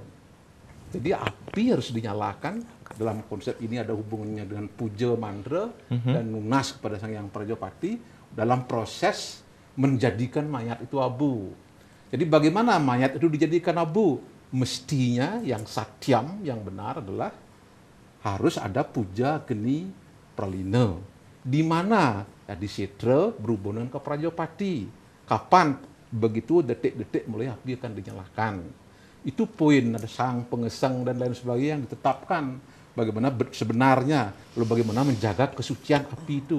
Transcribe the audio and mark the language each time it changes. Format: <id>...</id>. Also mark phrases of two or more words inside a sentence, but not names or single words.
<id>Jadi api harus dinyalakan. Dalam konsep ini ada hubungannya dengan puja mantra dan lunas kepada Sang Hyang Prajapati dalam proses menjadikan mayat itu abu. Jadi bagaimana mayat itu dijadikan abu? Mestinya yang satyam, yang benar adalah harus ada puja geni pralina. Di mana? Ya, di Setra berhubungan ke Prajapati. Kapan? Begitu detik-detik mulai api akan dinyalakan. Itu poin, ada sang pengesang dan lain sebagainya yang ditetapkan. Bagaimana sebenarnya, lalu bagaimana menjaga kesucian api itu.</id>